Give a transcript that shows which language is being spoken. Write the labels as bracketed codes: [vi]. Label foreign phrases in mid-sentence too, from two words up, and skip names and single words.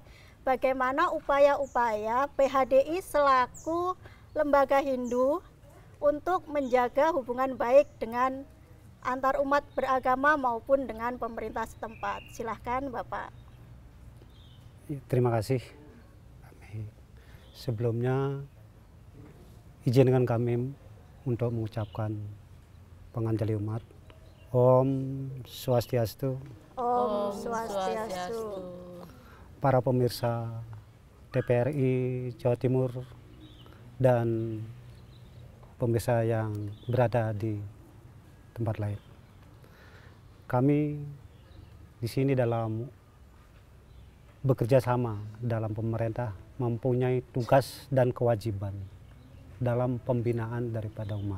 [id] Bagaimana upaya-upaya PHDI selaku lembaga Hindu untuk menjaga hubungan baik dengan antar umat beragama maupun dengan pemerintah setempat. Silahkan Bapak. Terima kasih. Sebelumnya izinkan kami untuk mengucapkan penganjali umat. [sa] Om Swastiastu. Om Swastiastu. [id] Para pemirsa TVRI Jawa Timur dan pemirsa yang berada di tempat lain. kami di sini dalam bekerja sama dalam pemerintah mempunyai tugas dan kewajiban dalam pembinaan daripada umat.